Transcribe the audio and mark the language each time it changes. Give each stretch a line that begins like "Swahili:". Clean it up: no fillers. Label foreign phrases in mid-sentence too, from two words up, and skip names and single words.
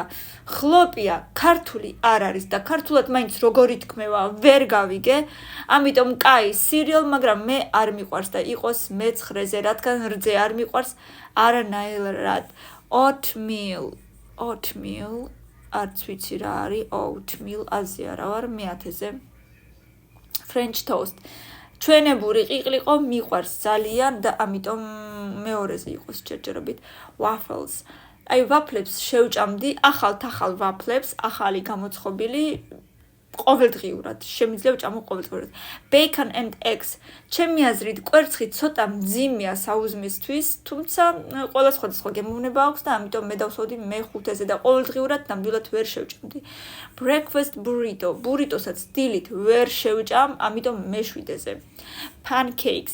Georgian: ხლოპია ქართული არ არის და ქართულად მაინც როგორ ითქმევა, ვერ გავიგე. ამიტომ კაი, serial, მაგრამ მე არ მიყვარს და იყოს მე-9-ზე, რადგან რძე არ მიყვარს არანაირად. Oatmeal, არც ვიცი რა არის oatmeal, აზე არა ვარ, მე-10-ზე.
English: French toast.
Georgian: ჩვენებური ყიყლიყო მიყვარს ძალიან და ამიტომ მეორეზე იყოს ჯერჯერობით waffles. აი ვაფლებს შევჭამდი, ახალ ვაფლებს, ახალი გამოცხობილი ყოველდღიურად. შემიძლია ვჭამო ყოველდღიურად.
English: Bacon and eggs.
Georgian: ჩემი აზრით, კვერცხი ცოტა მძიმეა საუზმისთვის, თუმცა ყველა სხვადასხვა გემოვნება აქვს და ამიტომ მე დავსვავდი მე-5-ზე და ყოველდღიურად ნამდვილად ვერ შევჭამდი.
English: Breakfast burrito.
Georgian: ბურიტოსაც დილით ვერ შევჭამ, ამიტომ მე-7-ზე.
English: Pancakes.